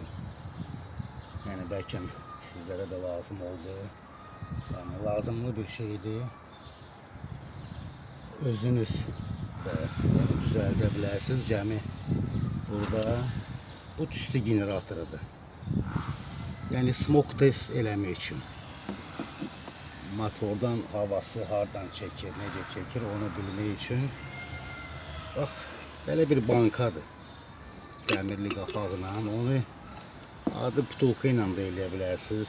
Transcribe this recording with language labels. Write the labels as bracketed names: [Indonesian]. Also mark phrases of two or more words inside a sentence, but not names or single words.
[Turkish] Yani belki sizlere de lazım oldu. Yani lazımlı bir şeydi. Özünüz de yani düzeltebilirsiniz. [Azerbaijani] Cemi burada bu tüstü generatorudur. Yani [English] smoke test [Azerbaijani] eləmək için. Motordan havası hardan çekir, necə çekir onu bilmək için. Bax, belə bir bankadır. Dəmirli qapağıyla. Onu adı butulka ilə də eləyə bilərsiniz.